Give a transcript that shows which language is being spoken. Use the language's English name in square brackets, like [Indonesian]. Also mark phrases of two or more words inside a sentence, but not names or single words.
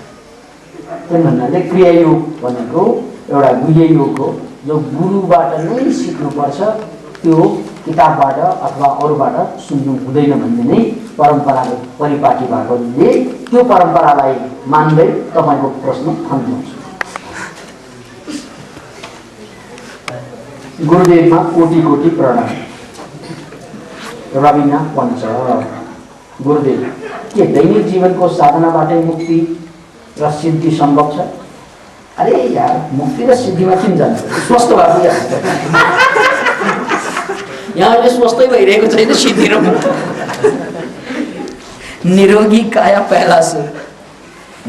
[Nepali] त्यही भन्नाले क्रियायोग भनेको एउटा गुह्य योग हो, जो गुरुबाट नै सिक्नुपर्छ, त्यो किताबबाट अथवा अरूबाट सुन्नु हुँदैन भन्ने नै परम्पराले परिपाटी भएकोले त्यो परम्परालाई मान्दै तपाईँको प्रश्न थाम्नुहुन्छ। गुरुदेवमा कोटि कोटि प्रणाम। रविना पञ्च। गुरुदेव के दैनिक जीवनको साधनाबाटै मुक्ति र सिद्धि सम्भव छ? अरे यार, मुक्ति र सिद्धिमा किन जान्छ? स्वस्थ भएको यहाँ अहिले स्वस्थै भइरहेको छैन सिद्धि र मुक्ति। [Hindi] निरोगी काया पहला सुर।